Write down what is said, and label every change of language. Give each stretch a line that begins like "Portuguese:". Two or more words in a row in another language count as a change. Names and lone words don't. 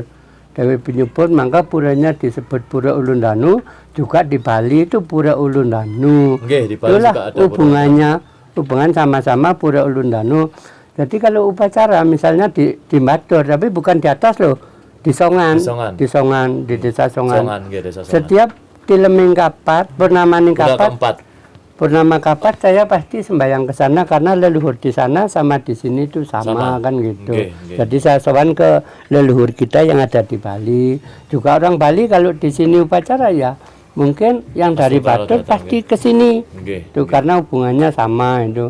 Indonesian: Dewi Penyubur, maka puranya disebut Pura Ulun Danu. Juga di Bali itu Pura Ulun Danu. Nggih, di Bali Itulah juga ada hubungan sama-sama Pura Ulun Danu. Jadi kalau upacara misalnya di Batur, tapi bukan di atas loh, di Songan, di desa Songan. Nggih, desa Songan. Setiap di Leming Kapat, Purnama Pura Kapat, keempat. Purnama Kapat saya pasti sembahyang ke sana karena leluhur di sana sama di sini itu sama kan gitu. Nggih. Jadi saya sowan ke leluhur kita yang ada di Bali. Juga orang Bali kalau di sini upacara ya mungkin yang dari Batur pasti ke sini. Nggih. Itu karena hubungannya sama itu.